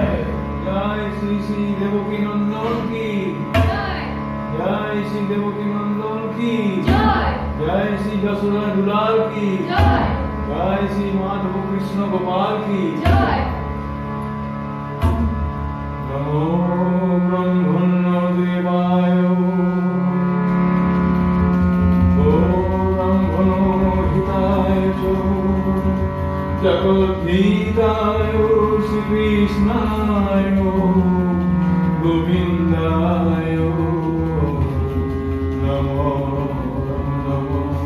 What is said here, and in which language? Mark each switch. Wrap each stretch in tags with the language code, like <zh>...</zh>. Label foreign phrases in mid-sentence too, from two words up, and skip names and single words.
<hi>जय श्री श्री देवकी नंदन की जय। श्री देवकी नंदन की जय। श्री जसोदा दुलाल की जय।</hi> <sa>श्री माधव कृष्ण गोपाल की नमो ब्रह्मण्य देवाय जगद्धिताय श्री कृष्णाय गोविंदाय नमो नमो।</sa>